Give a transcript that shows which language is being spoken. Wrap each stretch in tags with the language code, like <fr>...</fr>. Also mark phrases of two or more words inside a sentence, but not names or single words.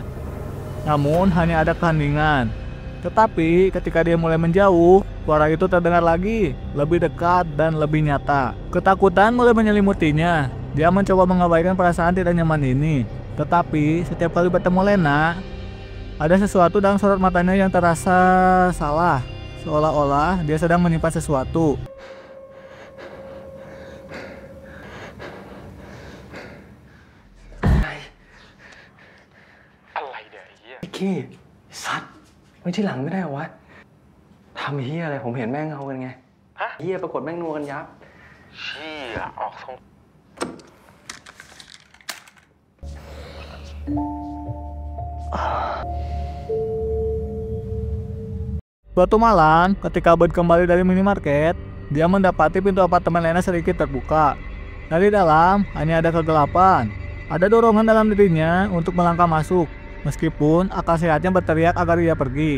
<id>Namun hanya ada keheningan. Tetapi ketika dia mulai menjauh, suara itu terdengar lagi, lebih dekat dan lebih nyata. Ketakutan mulai menyelimutinya. Dia mencoba mengabaikan perasaan tidak nyaman ini. Tetapi setiap kali bertemu Lena, ada sesuatu dalam sorot matanya yang terasa salah. Seolah-olah dia sedang menyimpan sesuatu.</id> <th>ขี้สัตว์ไว้ที่หลังไม่ได้เหรอวะทำเฮียอะไรผมเห็นแม่งเอากันไงเฮียปรากฏแม่งนัวกันยับเชี่ยออกทรง</th> <id>Suatu malam, ketika Bud kembali dari minimarket, dia mendapati pintu apartemen Lena sedikit terbuka. Dari dalam, hanya ada kegelapan. Ada dorongan dalam dirinya untuk melangkah masuk, meskipun akal sehatnya berteriak agar ia pergi.</id>